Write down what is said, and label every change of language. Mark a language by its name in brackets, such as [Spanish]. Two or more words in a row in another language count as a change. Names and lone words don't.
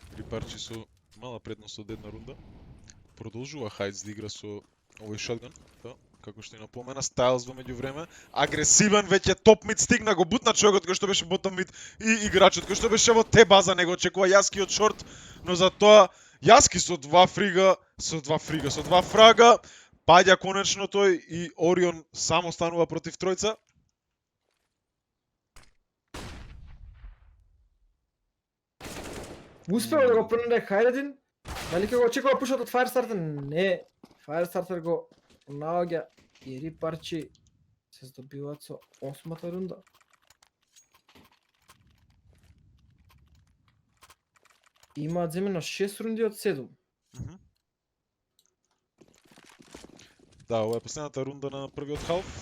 [Macedonian] Рипарчи со мала предност од една рунда. Продолжува Хајдс да игра со овој шотган, да, како што и напомена, Стайлс во меѓувреме, агресивен, веќе [English] top mid [Macedonian] стигна, го бутна човекот кој што беше [English] bottom mid [Macedonian] и играчот кој што беше во те база, него очекува Јаски од шорт, но за тоа Јаски со два фрага, паѓа конечно тој и Орион само станува против тројца. Успеа да го пронајде Хайредин. Дали ќе го очекува пушот од Firestarter? Не. Firestarter го наоѓа и Рипарчи се здобиваат со 8-та рунда. Имаат земено 6 рунди од 7. Да, ова е последната рунда на првиот халф.